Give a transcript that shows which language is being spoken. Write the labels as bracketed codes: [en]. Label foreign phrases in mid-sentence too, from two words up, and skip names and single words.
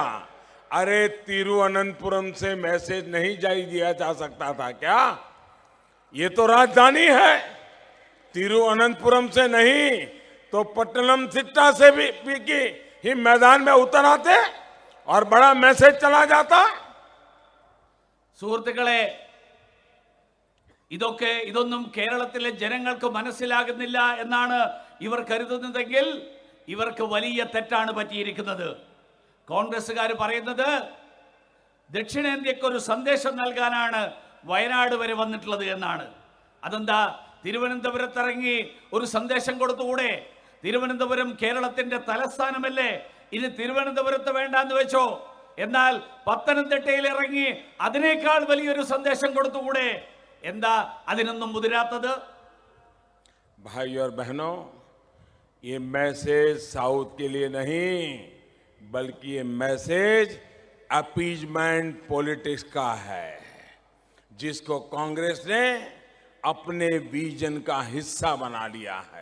[hi] अरे तिरुवनंतपुरम से मैसेज नहीं जारी दिया जा सकता था क्या? ये तो राजधानी है। तिरुवनंतपुरम से नहीं तो पट्टनमथिट्टा से भी ही मैदान में उतर आते और बड़ा मैसेज चला जाता। [ml] സുഹൃത്തുക്കളെ, ഇതൊന്നും കേരളത്തിലെ ജനങ്ങൾക്ക് മനസ്സിലാകുന്നില്ല എന്നാണ് ഇവർ കരുതുന്നതെങ്കിൽ ഇവർക്ക് വലിയ തെറ്റാണ് പറ്റിയിരിക്കുന്നത്. കോൺഗ്രസ്സുകാർ പറയുന്നത് ദക്ഷിണേന്ത്യക്ക് ഒരു സന്ദേശം നൽകാനാണ് വയനാട് വരെ വന്നിട്ടുള്ളത് എന്നാണ്. അതെന്താ, തിരുവനന്തപുരത്ത് ഇറങ്ങി ഒരു സന്ദേശം കൊടുത്തുകൂടെ? തിരുവനന്തപുരം കേരളത്തിന്റെ തലസ്ഥാനമല്ലേ? ഇനി തിരുവനന്തപുരത്ത് വേണ്ടാന്ന് വെച്ചോ. എന്നാൽ പത്തനംതിട്ടയിൽ ഇറങ്ങി അതിനേക്കാൾ വലിയൊരു സന്ദേശം കൊടുത്തുകൂടെ? എന്താ അതിനൊന്നും മുതിരാത്തത്? [hi] भाई और बहनों, ये मैसेज साउथ के लिए नहीं बल्कि ये मैसेज [en] appeasement politics [hi] का है, जिसको कांग्रेस ने अपने विजन का हिस्सा बना लिया है।